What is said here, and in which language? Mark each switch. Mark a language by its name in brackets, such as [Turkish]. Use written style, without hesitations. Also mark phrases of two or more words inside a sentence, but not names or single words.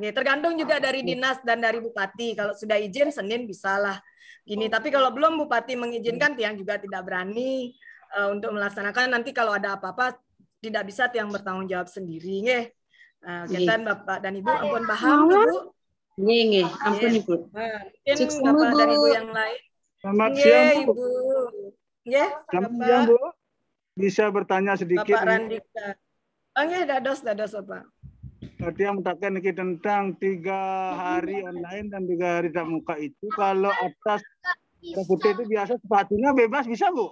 [Indonesian] Tergantung juga dari dinas dan dari bupati. Kalau sudah izin Senin bisalah gini. Tapi kalau belum bupati mengizinkan tiang juga tidak berani untuk melaksanakan. Nanti kalau ada apa-apa tidak bisa tiang bertanggung jawab sendiri. Kita Bapak dan Ibu ampun paham Bu. [Balinese] Nggih, ampun Ibu. [Indonesian] Mungkin Bapak dan Ibu yang lain. Selamat siang Bu. Ibu. Selamat siang Bu. Bisa bertanya sedikit. Bapak Randika. Dados Bapak. Tadi yang mengatakan ini tentang 3 hari online dan 3 hari tatap muka itu, kalau atas putih itu biasa sepatunya bebas bisa Bu?